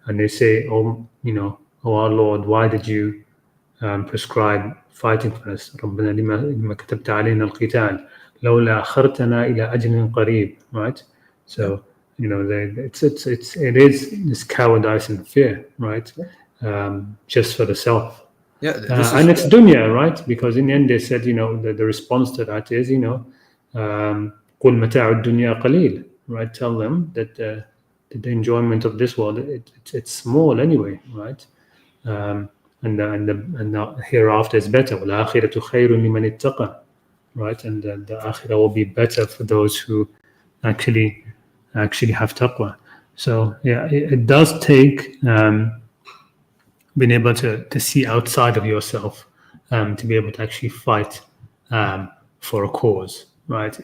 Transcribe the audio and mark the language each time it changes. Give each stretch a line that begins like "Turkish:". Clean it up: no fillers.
English: And they say, oh our Lord, why did you prescribe fighting for us?
Arabic: ربنا لما كتبت علينا القتال لولا أخرتنا إلى أجل قريب.
English: Right? yeah, So it is this cowardice and fear, right? yeah. Just for the self. Yeah, this is And it's dunya, right? Because in the end they said, the response to that is,
Arabic: قُلْ مَتَاعُ الدُّنْيَا قَلِيلٌ,
English: right? Tell them that the enjoyment of this world, it's small anyway, right? Um, and the hereafter is better.
Arabic: وَالْآخِرَةُ خَيْرٌ لِمَنِ اتَّقَى, right?
English: And the akhirah will be better for those who actually have taqwa. So yeah, it does take being able to see outside of yourself, to be able to actually fight for a cause, right?